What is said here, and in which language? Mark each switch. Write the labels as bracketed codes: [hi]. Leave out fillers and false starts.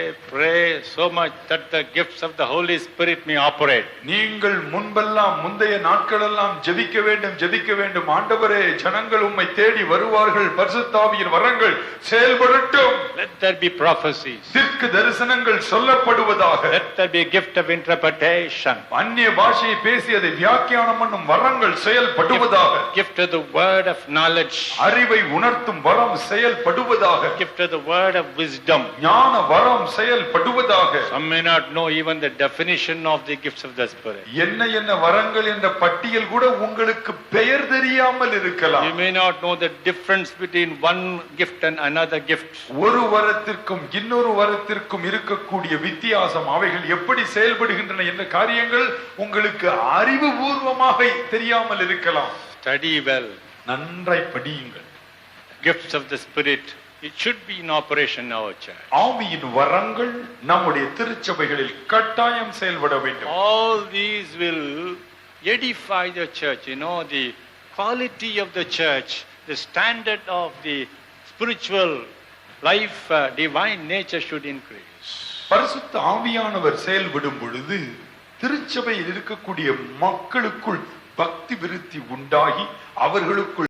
[en] pray so much that the gifts of the Holy Spirit may operate. [ta] நீங்கள் முன்பெல்லாம் முந்தைய நாட்களெல்லாம் ஜெபிக்க வேண்டும். ஆண்டவரே, ஜனங்கள் உம்மை தேடி வருவார்கள், பரிசுத்த ஆவியின் வரங்கள் செயல்படட்டும். [en] Let there be prophecies. [ta] தீர்க்க தரிசனங்கள் சொல்லப்படுவதாக. [en] Let there be a gift of interpretation. [ta] அந்நிய பாஷையை பேசி அதை வியாக்கியானம் பண்ணும் வரங்கள் செயல்படுவதாக. [en] Gift of the word of knowledge. [ta] அறிவை உணர்த்தும் வரம் செயல்படுவதாக. [en] Gift of the word of wisdom. [ta] ஞான வரம் செயல்படுவதாக. [en] Some may not know even the definition of the gifts of the Spirit. [ta] என்ன வரங்கள் என்ற பட்டியல் கூட உங்களுக்கு பெயர் தெரியாமல் இருக்கலாம். [en] You may not know the difference between one gift and another gift. [ta] ஒரு வரத்திற்கும் இன்னொரு வரத்திற்கும் இருக்கக்கூடிய வித்தியாசம், அவைகள் எப்படி செயல்படுகின்றன என்ற காரியங்கள் உங்களுக்கு அறிவுபூர்வமாக தெரியாமல் இருக்கலாம். [en] Study well. [ta] நன்றாய் படியுங்கள். [en] Gifts of the Spirit, it should be in operation in our church. [ta] ஆவியின் வரங்கள் நம்முடைய திருச்சபைகளில் கட்டாயம் செயல்பட வேண்டும். [en] All these will edify the church. You know, the quality of the church, the standard of the spiritual life, divine nature should increase. [ta] பரிசுத்த ஆவியானவர் செயல்படும் பொழுது திருச்சபையில் இருக்கக்கூடிய மக்களுக்குள் பக்தி விருத்தி உண்டாகி அவர்களுக்குள்